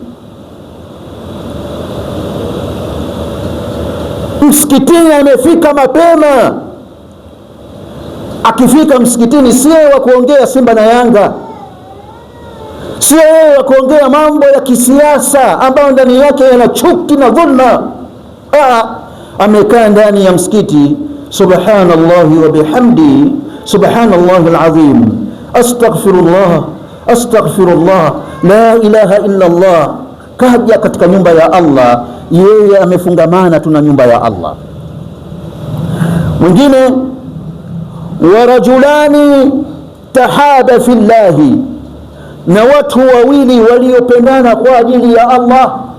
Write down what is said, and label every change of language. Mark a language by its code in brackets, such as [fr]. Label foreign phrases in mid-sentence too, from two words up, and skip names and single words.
[sw] Msikitini amefika mapema, akifika msikitini sio wa kuongea Simba na Yanga, sio wa kuongea mambo ya kisiasa ambayo ndani yake yana chuki na dhulma. Amekaa ndani ya msikiti, [ar] سبحان الله وبحمده، سبحان الله العظيم، أستغفر الله، أستغفر الله، لا إله إلا الله. [sw] Kaja katika nyumba ya Allah, yeye amefungamana tu na nyumba ya Allah. Mwingine, [ar] ورجلان تحابا في الله, [sw] na watu wawili waliopendana kwa ajili ya Allah.